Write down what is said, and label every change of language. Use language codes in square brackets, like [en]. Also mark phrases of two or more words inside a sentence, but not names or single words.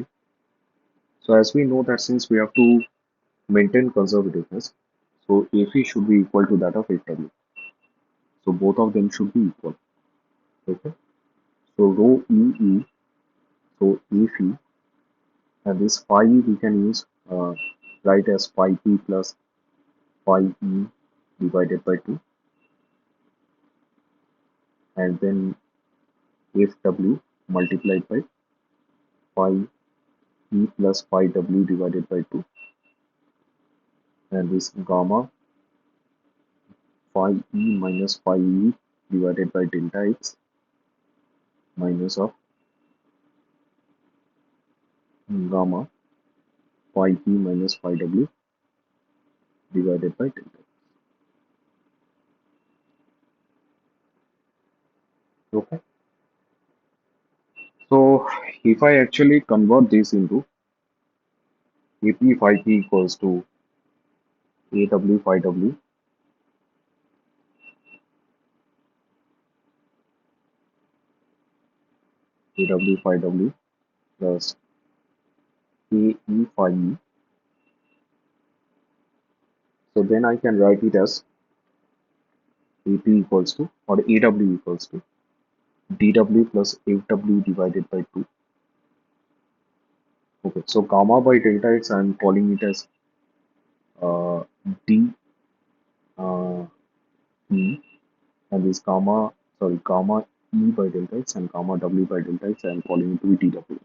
[en] So as we know that since we have to maintain conservativeness, so Fe should be equal to that of FW. So both of them should be equal. Okay. So rho EE, so Fe, and this phi we can use write as phi P plus phi E divided by 2, and then FW multiplied by phi E plus phi W divided by 2, and this gamma phi E minus phi E divided by delta X minus of gamma phi P minus phi W divided by delta. Okay. So if I actually convert this into AP phi P equals to AW phi W, AW phi W plus AE phi E. So then I can write it as AP equals to, or AW equals to DW plus FW divided by 2. Okay, so gamma by delta X, I'm calling it as uh, D uh, E, and this gamma E by delta X and gamma W by delta X, I'm calling it to be DW.